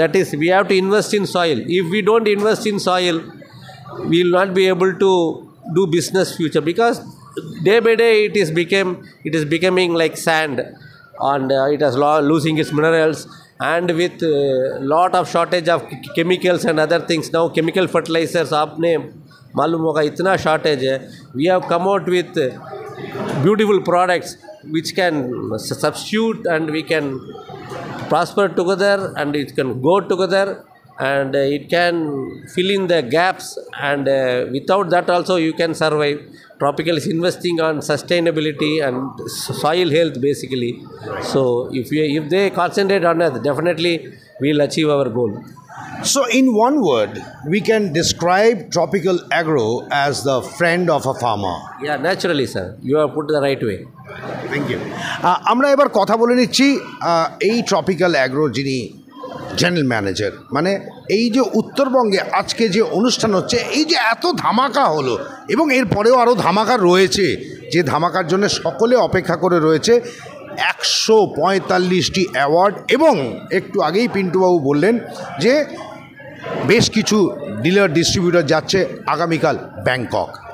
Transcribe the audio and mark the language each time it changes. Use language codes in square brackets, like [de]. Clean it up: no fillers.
[en] That is, we have to invest in soil. If we don't invest in soil, we will not be able to do business future, because day by day it is becoming like sand, and it is losing its minerals, and with lot of shortage of chemicals and other things. Now chemical fertilizers, [hi] आपने मालूम होगा इतना shortage है. [en] We have come out with beautiful products which can substitute, and we can prosper together, and it can go together, and it can fill in the gaps, and without that also you can survive. Tropical is investing on sustainability and soil health basically. So if they concentrate on it, definitely we will achieve our goal. So in one word, we can describe Tropical Agro as the friend of a farmer. Yeah, naturally sir, you have put the right way. Thank you. [bn] আমরা এবার কথা বলে নিচ্ছি এই Tropical Agro যিনি general manager, মানে এই যে উত্তরবঙ্গে আজকে যে অনুষ্ঠান হচ্ছে, এই যে এত ধামাকা হলো, এবং এরপরেও আরও ধামাকা রয়েছে, যে ধামাকার জন্য সকলে অপেক্ষা করে রয়েছে, 145টি অ্যাওয়ার্ড, এবং একটু আগেই পিন্টুবাবু বললেন যে বেশ কিছু ডিলার ডিস্ট্রিবিউটর যাচ্ছে আগামীকাল ব্যাংকক।